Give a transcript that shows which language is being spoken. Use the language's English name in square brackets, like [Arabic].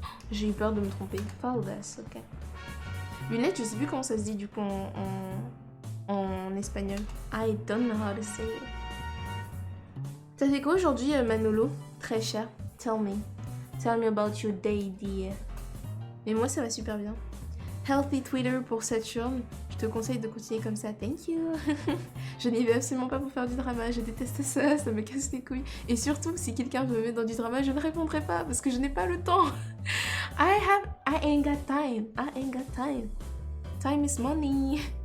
[French] J'ai eu peur de me tromper. Faldas, ok. Lunettes, je sais plus comment ça se dit du coup en espagnol. [English] I don't know how to say it. [French] Ça fait quoi aujourd'hui, Manolo? Très cher. [English] Tell me. Tell me about your day, dear. [French] Mais moi, ça va super bien. Healthy Twitter pour Saturne. Je te conseille de continuer comme ça. [English] Thank you. [French] Je n'y vais absolument pas pour faire du drama. Je déteste ça. Ça me casse les couilles. Et surtout, si quelqu'un veut me mettre dans du drama, je ne répondrai pas parce que je n'ai pas le temps. [English] I ain't got time. I ain't got time. Time is money.